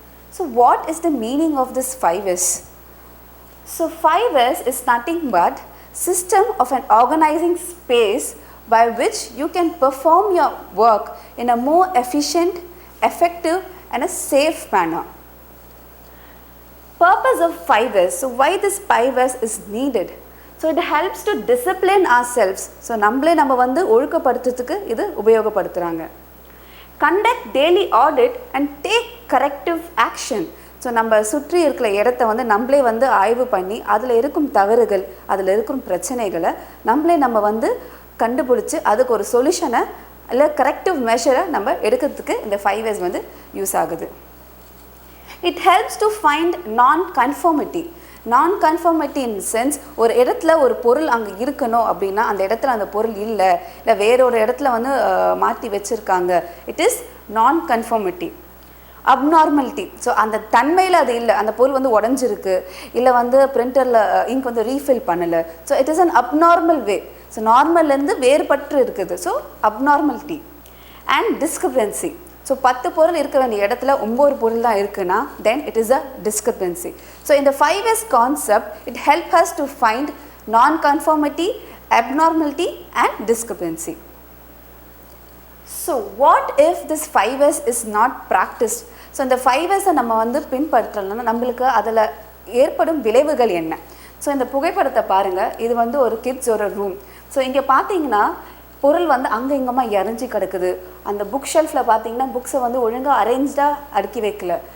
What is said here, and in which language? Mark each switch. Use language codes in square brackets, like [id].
[en] So what is the meaning of this 5S? So 5S is nothing but system of an organizing space by which you can perform your work in a more efficient, effective and a safe manner. Purpose of 5S. So why this 5S is needed? So it helps to discipline ourselves. [ta] So நம்ம வந்து ஒழுக்கப்படுத்துறதுக்கு இது உபயோகப்படுத்துறாங்க. [en] Conduct daily audit and take corrective action. [ta] So நம்ம சுற்றி இருக்கிற இடத்த வந்து நம்மளே வந்து ஆய்வு பண்ணி அதில் இருக்கும் தவறுகள், அதில் இருக்கும் பிரச்சனைகளை நம்ம வந்து கண்டுபிடிச்சி அதுக்கு ஒரு சொல்யூஷனை இல்லை கரெக்டிவ் மெஷரை நம்ம எடுக்கிறதுக்கு இந்த 5S வந்து யூஸ் ஆகுது. [en] It helps to find nonconformity. Nonconformity in sense, [ta] ஒரு இடத்துல ஒரு பொருள் அங்கே இருக்கணும் அப்படின்னா அந்த இடத்துல அந்த பொருள் இல்லை வேறொரு இடத்துல வந்து மாற்றி வச்சுருக்காங்க. [en] It is nonconformity. Abnormality. [ta] ஸோ அந்த தன்மையில் அது இல்லை, அந்த பொருள் வந்து உடஞ்சிருக்கு, இல்லை வந்து பிரிண்டரில் இங்க் வந்து ரீஃபில் பண்ணலை. [en] So it is an abnormal way. So [ta] நார்மல்லேருந்து வேறுபட்டு இருக்குது. [en] So abnormality and discrepancy. So [ta] 10 பொருள் இருக்க வேண்டிய இடத்துல 9 பொருள் தான் இருக்குன்னா [en] Then it is a discrepancy. So இந்த 5S concept it help us to find nonconformity, abnormality and discrepancy. So what if this 5S is not practiced? [ta] So இந்த 5S நம்ம வந்து பின்பற்றலன்னா நம்மளுக்கு அதில் ஏற்படும் விளைவுகள் என்ன? ஸோ இந்த புகைப்படத்தை பாருங்கள், இது வந்து ஒரு கிட்ஸோட ரூம். ஸோ இங்கே பார்த்தீங்கன்னா பொருள் வந்து அங்கே இங்கமாக இறஞ்சி கிடக்குது. அந்த புக் ஷெல்ஃபில் பார்த்தீங்கன்னா புக்ஸை வந்து ஒழுங்காக அரேஞ்ச்டாக அடுக்கி வைக்கல.